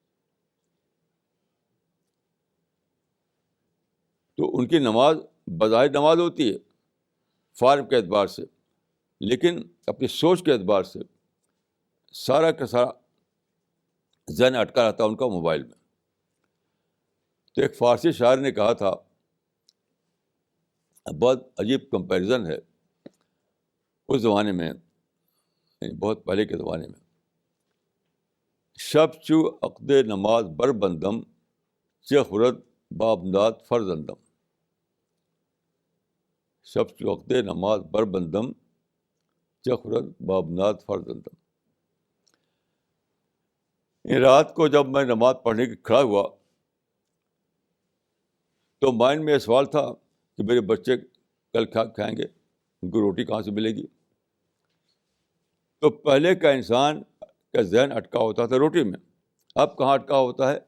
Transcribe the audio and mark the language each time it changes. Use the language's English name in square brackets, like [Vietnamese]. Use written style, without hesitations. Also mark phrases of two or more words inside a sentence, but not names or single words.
[Urdu] تو ان کی نماز بظاہر نماز ہوتی ہے فارم کے اعتبار سے، لیکن اپنی سوچ کے اعتبار سے سارا کا سارا ذہن اٹکا رہتا ہے ان کا موبائل میں. تو ایک فارسی شاعر نے کہا تھا، بہت عجیب کمپیریزن ہے، اس زمانے میں یعنی بہت پہلے کے زمانے میں، [Persian] شب چو عقد نماز بر بندم چہ خورد بابداد فرزندم. شب چو عقد نماز بر بندم چہ خورد بابداد فرزندم. [Urdu] رات کو جب میں نماز پڑھنے کے کھڑا ہوا تو مائنڈ میں یہ سوال تھا کہ میرے بچے کل کیا کھائیں گے، ان کو روٹی کہاں سے ملے گی. تو پہلے کا انسان کا ذہن اٹکا ہوتا تھا روٹی میں، اب کہاں اٹکا ہوتا ہے؟